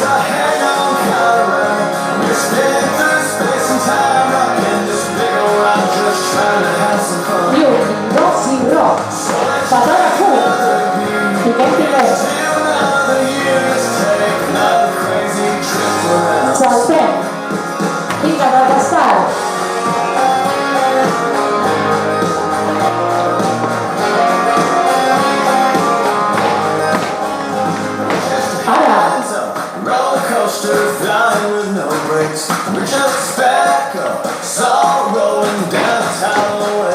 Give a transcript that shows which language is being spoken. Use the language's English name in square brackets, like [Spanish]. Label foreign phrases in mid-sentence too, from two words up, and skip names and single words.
[Catalan] I 1, i 2, i roc, patada, hook, piquem, saltem, vinga, la restat, [English] flying with no brakes. We're just back up, it's all rolling down the highway.